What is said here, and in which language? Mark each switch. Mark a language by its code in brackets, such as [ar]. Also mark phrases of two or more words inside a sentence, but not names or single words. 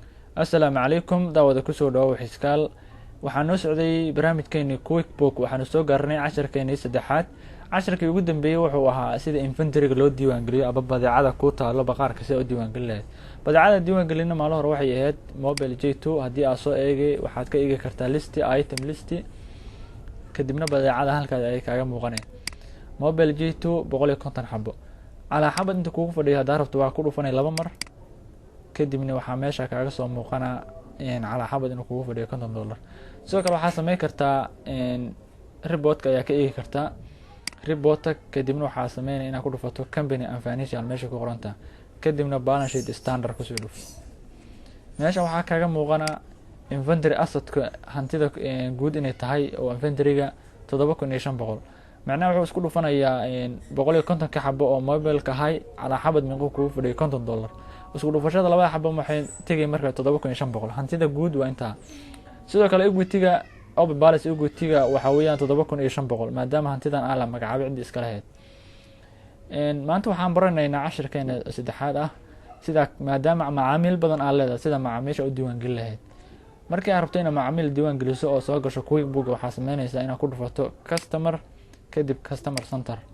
[ar] السلام عليكم [so] daawada kusoo dhawow xiskaal. Waxaan noo socday barnaamijkeeni QuickBook. waxaanu soo gaarnay casharkeeni saddexaad. Casharkii ugu dambeeyay wuxuu ahaa sida inventory-ga loo diiwaangeliyo aba badeecada ku taalo baqaarka si ay u diiwaangelin lahayd. Badeecada diiwaangelina maalin hore waxay ahayd Mobile J2. haddii aad soo eegay waxaad ka eegi kartaa [en] list item list [so] kadibna badeecada halkaas ay kaaga muuqaneen. Mobile J2 150 xabo. Calaa xabad inta kugu fadhiyo hadaa rabto waa ku dhufanay 2 mar. kadibna waxaa meesha kaaga soo muuqana calaa xabad inuu kugu fadhiyo $50. sidoo kale waxaa sameyn kartaa reportka ayaa ka eegi kartaa reportka kadibna waxaa sameynaya inaad ku dhufato [en] company and financial [so] meesha ku qoranta kadibna [en] balance sheet standard [so] kusoo dhuf. meesha waxaa kaaga muuqana inventory assetka hantida guud inay tahay oo inventory-ga 7500. macnaha wuxuu isku dhufanayaa 150 ka xabo oo mobile-ka ahay calaa xabad meequu kugu fadhiyo $50. isku dhufashada labada xabo waxay tagay markaa 7500. hantida guud waa intaa. sidoo kale [en] equity-ga open balance equity-ga [so] waxa weeyaan 7500 maadaama hantidan aan la magacaabay cid iska lahayd. maanta waxaan baranaynaa casharkeena saddexaad ah sida maadaama macaamiil badan aan leedahay sida macaamiisha u diiwaan gelin lahayd. markii aad rabto inaad macaamiil diiwaan geliso oo soo gasho QuickBook waxaa sameynaysaa inaad ku dhufato customer kadib [en] customer center.